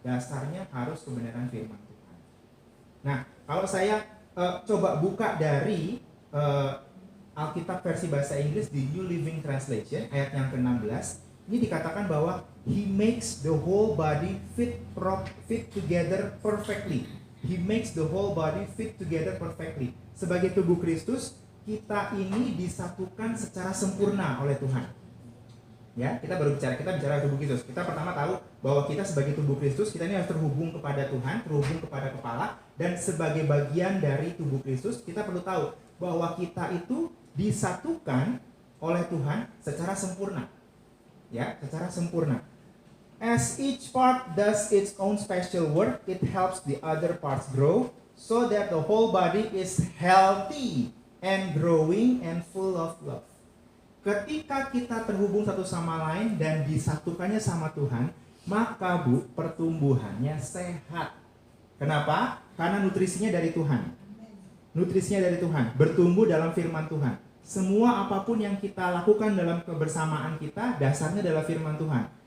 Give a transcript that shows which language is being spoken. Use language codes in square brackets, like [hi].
[id] Dasarnya harus kebenaran firman Tuhan. Nah, kalau saya coba buka dari Alkitab versi bahasa Inggris di New Living Translation ayat yang ke-16, ini dikatakan bahwa [en] He makes the whole body fit together perfectly. He makes the whole body fit together perfectly. [id] Sebagai tubuh Kristus, kita ini disatukan secara sempurna oleh Tuhan. Ya, kita bicara tubuh Kristus. Kita pertama tahu bahwa kita sebagai tubuh Kristus, kita ini harus terhubung kepada Tuhan, terhubung kepada kepala, dan sebagai bagian dari tubuh Kristus, kita perlu tahu bahwa kita itu disatukan oleh Tuhan secara sempurna. Ya, secara sempurna. [en] As each part does its own special work, it helps the other parts grow so that the whole body is healthy and growing and full of love. [id] Ketika kita terhubung satu sama lain dan disatukannya sama Tuhan, maka Bu, pertumbuhannya sehat. Kenapa? Karena nutrisinya dari Tuhan. Nutrisinya dari Tuhan, bertumbuh dalam firman Tuhan. Semua apapun yang kita lakukan dalam kebersamaan kita, dasarnya adalah firman Tuhan.